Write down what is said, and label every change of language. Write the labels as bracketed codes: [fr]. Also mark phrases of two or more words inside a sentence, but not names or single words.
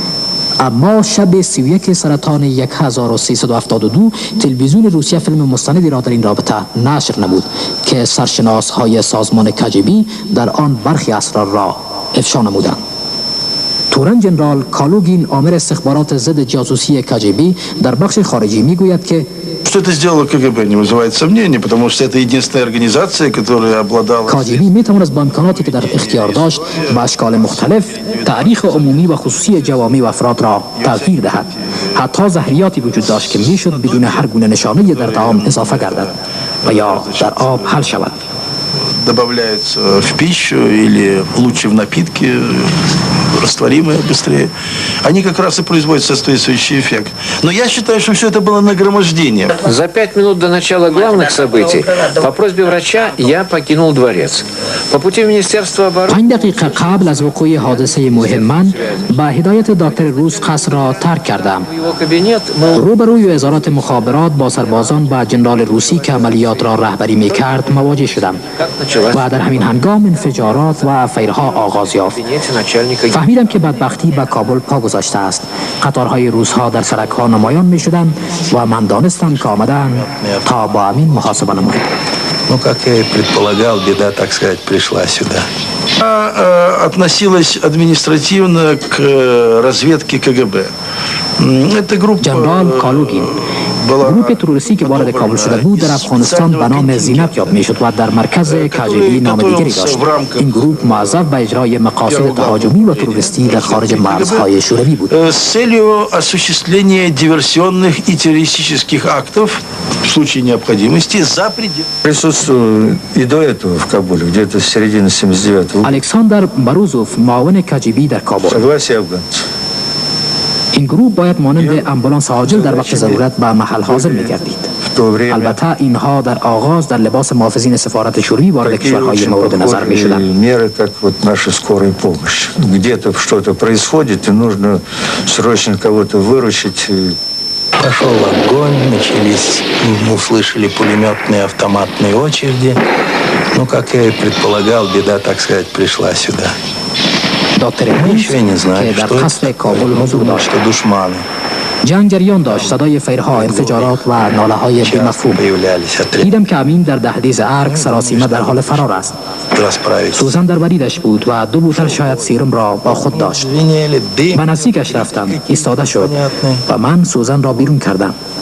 [fa] اما شب 31 سرطان 1372 تلویزیون روسیه فیلم مستندی را در این رابطه نشر نمود که سرشناس‌های سازمان کاجبی در آن برخی اسرار را افشا نمودند. تورن جنرال کالوگین آمر استخبارات ضد جاسوسی کاجبی در بخش خارجی میگوید که [ru] Что это сделало КГБ, не вызывает сомнений, потому что это единственная организация, которая обладала... [fa] کاجبی میتواند با امکاناتی که در اختیار داشت به اشکال مختلف تاریخ عمومی و خصوصی جوامع و افراد را تغییر دهد. حتی زهریاتی وجود داشت که میشد بدون هر گونه نشانه در طعام اضافه گردد و یا در آب حل شود. [ru] Добавляется в пищу или лучше в напитки, растворимые быстрее. Они как раз и производят соответствующий эффект. Но я считаю, что все это было нагромождение. За 5 минут до начала главных событий по просьбе врача я покинул дворец. По пути в Министерство обороны... [fa] 5 دقیقه قبل از وقوع حادثه مهم من با هدایت دکتر روز قصر را ترک کردم. روبروی وزارت مخابرات با سربازان و جنرال روسی که عملیات را رهبری می‌کرد مواجه شدم و در همین هنگام انفجارات و فیرها آغاز یافت. فهمیدم که بدبختی به کابل پا گذاشته است. قطارهای روس‌ها در سرک‌ها نمایان می‌شدند و من دانستم که آمدند تا با امین محاسبه نمایند. [ru] Ну, как я и предполагал, беда, так сказать, пришла сюда. Относилась административно к разведке КГБ. Это группа... [fa] جنرال کالوگین گروه تروریستی که وارد کابل شده بود در افغانستان به نام زینت یاد میشد و در مرکز کاجبی نام دیگری داشت. این گروه موظف به اجرای مقاصد تهاجمی و تروریستی در خارج مرزهای شوروی بود. [ru] С целью осуществления диверсионных и террористических актов в случае необходимости за пределы. Присутствовал и до этого в Кабуле, где-то с середины 79-го. [fa] الکساندر باروزوف معاون کاجبی در کابل. [ru] Согласие афганцев. [fa] این گروه باید مانند امبولانس عاجل در وقت ضرورت به محل حاضر می‌گردید. [ru] В [fa] البته اینها در آغاز در لباس محافظین سفارت شوروی وارد کشورهای مورد نظر می شدند. [ru] Меры, как вот наша скорая помощь. Где-то что-то происходит, и нужно срочно кого-то выручить. Пошел огонь, начались, услышали пулеметные автоматные очереди. Ну, как я и предполагал, беда, так сказать, пришла сюда. Мы еще не знали, что это, что душманы. [fa] جنگ جریان داشت. صدای فیرها، انفجارات و ناله های بی‌مفهوم. دیدم که امین در دهلیز ارگ سراسیمه در حال فرار است. سوزن در بریدش بود و 2 بوتل شاید سیرم را با خود داشت. به نزدیکش رفتم، ایستاده شد و من سوزن را بیرون کردم.